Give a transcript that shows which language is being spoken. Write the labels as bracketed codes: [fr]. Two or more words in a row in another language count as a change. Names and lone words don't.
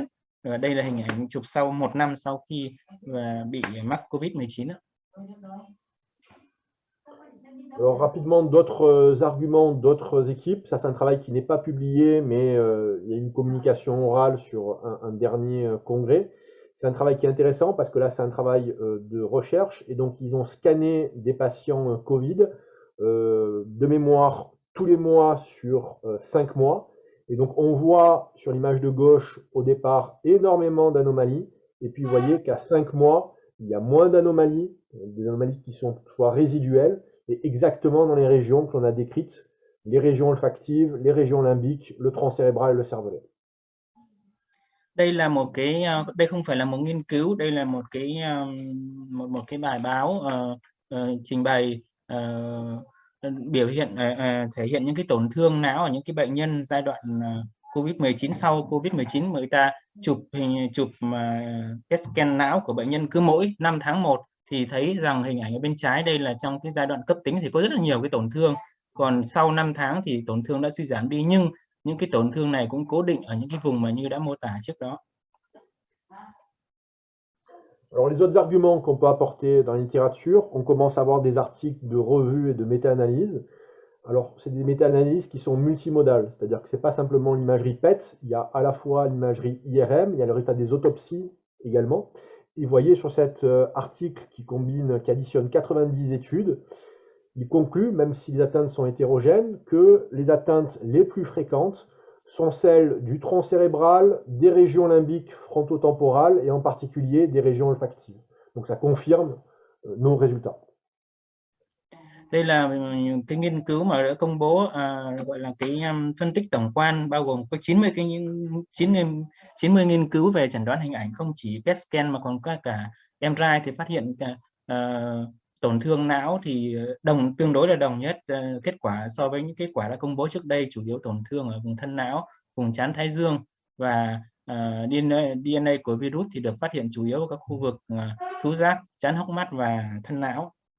[vi] Đây là hình ảnh chụp sau 1 năm sau khi bị mắc COVID-19. [fr] Alors rapidement, d'autres arguments, d'autres équipes. Ça, c'est un travail qui n'est pas publié, mais il y a une communication orale sur un dernier congrès. C'est un travail qui est intéressant parce que là, c'est un travail de recherche. Et donc, ils ont scanné des patients Covid de mémoire tous les mois sur 5 mois. Et donc, on voit sur l'image de gauche, au départ, énormément d'anomalies. Et puis, vous voyez qu'à 5 mois, il y a moins d'anomalies, des anomalies qui sont toutefois résiduelles, et exactement dans les régions que l'on a décrites, les régions olfactives, les régions limbiques, le tronc cérébral et le cervelet. [vi] Đây là một cái, đây không phải là một nghiên cứu, đây là một cái bài báo trình bày biểu hiện thể hiện những cái tổn thương não ở những cái bệnh nhân giai đoạn COVID-19 sau COVID-19, người ta chụp [en] PET scan [vi] não của bệnh nhân cứ mỗi 5 tháng 1 thì thấy rằng hình ảnh ở bên trái đây là trong cái giai đoạn cấp tính thì có rất là nhiều cái tổn thương, còn sau 5 tháng thì tổn thương đã suy giảm đi, nhưng những cái tổn thương này cũng cố định ở những cái vùng mà như đã mô tả trước đó. [fr] Alors les autres arguments qu'on peut apporter dans la littérature, on commence à avoir des articles de revues et de méta-analyses. Alors c'est des méta-analyses qui sont multimodales, c'est-à-dire que c'est pas simplement l'imagerie PET, il y a à la fois l'imagerie IRM, il y a le résultat des autopsies également. Et vous voyez sur cet article qui additionne 90 études, il conclut, même si les atteintes sont hétérogènes, que les atteintes les plus fréquentes sont celles du tronc cérébral, des régions limbiques frontotemporales et en particulier des régions olfactives. Donc ça confirme nos résultats. [vi] Đây là cái nghiên cứu mà đã công bố gọi là cái phân tích tổng quan bao gồm có 90 90 nghiên cứu về chẩn đoán hình ảnh, không chỉ [en] PET scan [vi] mà còn cả MRI thì phát hiện tổn thương não thì tương đối là đồng nhất kết quả so với những kết quả đã công bố trước đây, chủ yếu tổn thương ở vùng thân não, vùng trán thái dương, và DNA của virus thì được phát hiện chủ yếu ở các khu vực khứu giác, trán hốc mắt và thân não.